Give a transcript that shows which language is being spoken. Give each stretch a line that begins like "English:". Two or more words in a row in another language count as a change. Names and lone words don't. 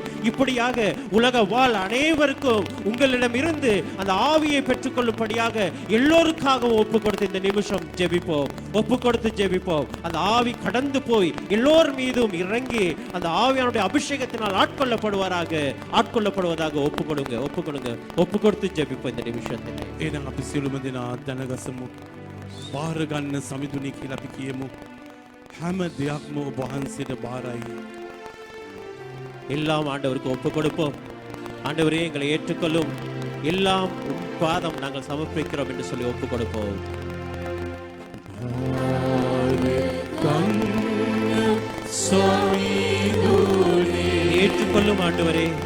Tamil: இப்படியாக உலக வாழ் அனைவருக்கும் உங்களிடம் இருந்து அந்த ஆவியை பெற்றுக்கொள்ளும்படியாக எல்லோருக்காக ஒப்பு கொடுத்து இந்த நிமிஷம் ஜெபிப்போம். ஒப்பு கொடுத்து ஜெபிப்போம். அந்த ஆவி கடந்து போய் எல்லோர் மீதும் இறங்கி அந்த ஆவியானுடைய அபிஷேகத்தினால் ஆட்கொள்ளப்படுவதாக ஒப்பு கொடுங்க. ஒப்பு கொடுத்து ஜெபிப்போம் இந்த நிமிஷத்தில்.
Sinhala: එහෙනම් අපි සියලුම දෙනා දැනගසමු. බාර ගන්න සමිඳුනි කියලා අපි කියමු. හැම දෙයක්ම ඔබ වහන්සේට බාරයි.
Tamil: எல்லாம் ஆண்டவருக்கு ஒப்பு கொடுப்போம். ஆண்டவரே எங்களை ஏற்றுக்கொள்ளும். எல்லாம் உம் பாதம் நாங்கள் சமர்ப்பிக்கிறோம் என்று சொல்லி ஒப்பு கொடுப்போம். ஏற்றுக்கொள்ளும் ஆண்டவரே.